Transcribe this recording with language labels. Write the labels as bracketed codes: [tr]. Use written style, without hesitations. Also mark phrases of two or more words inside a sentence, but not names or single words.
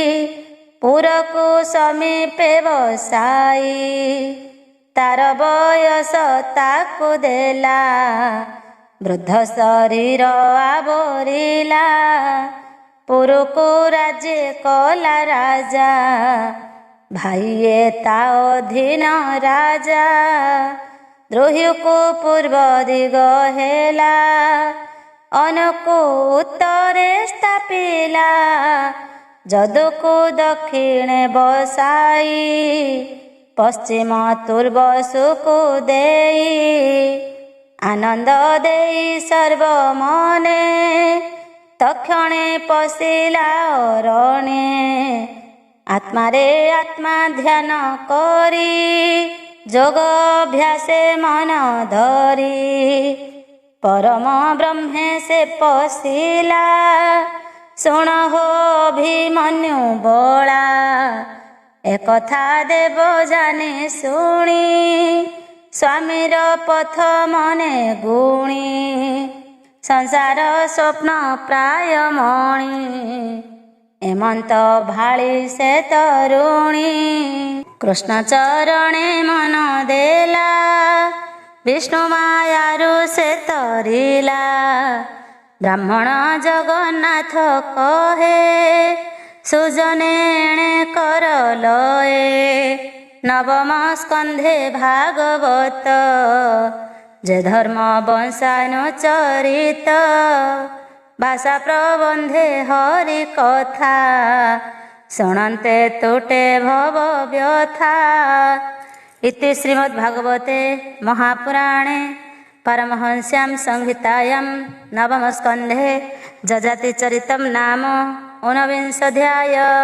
[or] ପୁରକୁ ସମୀପେ ବସାଇ ତାର ବୟସ ତାକୁ ଦେଲା ବୃଦ୍ଧ ଶରୀର ଆବରିଲା ପୁରକୁ ରାଜ୍ୟ କଲା ରାଜା ଭାଇୟେ ତା ଅଧୀନ ରାଜା ଦ୍ରୋହୀ କୋ ପୂର୍ବ ଦିଗ ହେଲା ଅନକୋ ଉତ୍ତରେ ସ୍ଥାପିଲା ଜଦୁକୋ ଦକ୍ଷିଣେ ବସାଇ ପଶ୍ଚିମ ତୁର୍ବ ସୁଖ ଦେଇ ଆନନ୍ଦ ଦେଇ ସର୍ବ ମନେ ତକ୍ଷଣେ ପଶିଲା ଅରଣେ ଆତ୍ମାରେ ଆତ୍ମା ଧ୍ୟାନ କରି ଯୋଗ ଅଭ୍ୟାସେ ମନ ଧରି ପରମ ବ୍ରହ୍ମେ ସେ ପଶିଲା ଶୁଣ ହୋ ଅଭିମନ୍ୟୁ ବଳା ଏକଥା ଦେବ ଜାଣେ ଶୁଣି ସ୍ୱାମୀର ପଥ ମନେ ଗୁଣି ସଂସାର ସ୍ୱପ୍ନ ପ୍ରାୟ ମଣି ଏମନ୍ତ ଭାଳି ସେ ତରୁଣୀ କୃଷ୍ଣ ଚରଣେ ମନ ଦେଲା ବିଷ୍ଣୁ ମାୟାରୁ ସେ ତରିଲା ବ୍ରାହ୍ମଣ ଜଗନ୍ନାଥ କହେ ସୁଜନେ କର ଲୟେ ନବମ ସ୍କନ୍ଧେ ଭାଗବତ ଯେ ଧର୍ମ ବଂଶାନୁଚରିତ ଭାଷା ପ୍ରବନ୍ଧେ ହରି କଥା ଶୁଣନ୍ତେ ତୁଟେ ଭବ ବ୍ୟଥା। [sa] ଇତି ଶ୍ରୀମଦ୍ଭାଗବତେ ମହାପୁରାଣେ ପାରମହଂସ୍ୟାଂ ସଂହିତାୟାଂ ନବମ ସ୍କନ୍ଧେ ଯଜାତି ଚରିତମ୍ ନାମ ଊନବିଂଶୋऽଧ୍ୟାୟ।